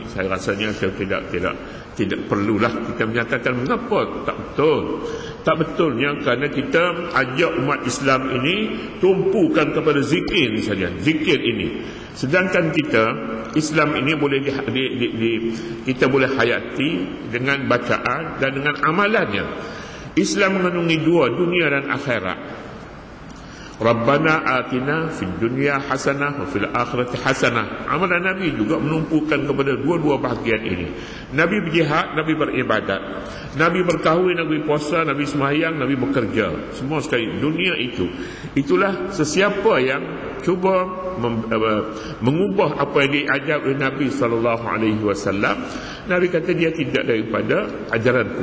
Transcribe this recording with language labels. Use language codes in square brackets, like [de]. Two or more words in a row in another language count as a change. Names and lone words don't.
[ms] Saya rasanya tidak perlulah kita menyatakan mengapa tak betulnya, kerana kita ajak umat Islam ini tumpukan kepada zikir saja, zikir ini. Sedangkan kita Islam ini boleh kita boleh hayati dengan bacaan dan dengan amalannya. Islam mengandungi dua, dunia dan akhirat. [ar] ربنا آتنا في الدنيا حسنة وفي الآخرة حسنة. [ms] Amalan Nabi juga menumpukan kepada dua-dua bahagian ini. Nabi berjihad, Nabi beribadat, Nabi berkahwin, Nabi puasa, Nabi sembahyang, Nabi bekerja. Semua sekali dunia itu. Itulah sesiapa yang cuba mengubah apa yang diajar oleh Nabi [ar] صلى الله عليه وسلم, [ms] Nabi kata dia tidak daripada ajaranku.